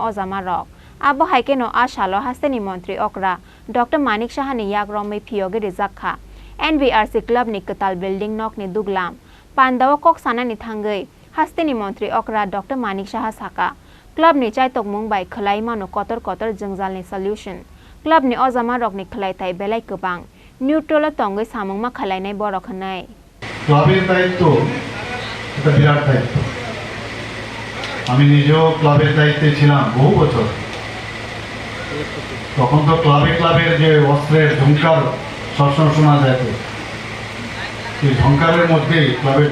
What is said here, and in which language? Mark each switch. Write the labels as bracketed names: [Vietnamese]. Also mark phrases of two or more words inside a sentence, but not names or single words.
[Kok Borok] ozama rok abo haikeno ashalo hasteni Montri Okra Dr.Manik Sahani yak RomwiPhiyogwi Rwjakha NBRC Club ni Kwtal building Nokni Duglam Pandawa kok sanani thangai hasteni Montri Okra Dr.Manik Saha saka Club ni chai tokmung bai khlai mano kotor jengjalni solution Club ni ozama rok ni khlai thai belai kebang neutral tongai samung ma khlai nai borok khanai [Bangla] ক্লাবের দায়িত্ব এটা বিরাট দায়িত্ব আমি নিজেও ক্লাবের দায়িত্বে ছিলাম বহু বছর তখন তো ক্লাবের যে অস্ত্রের ঝংকার সবসময় শোনা যেত সেই ঝংকারের মধ্যেই ক্লাবের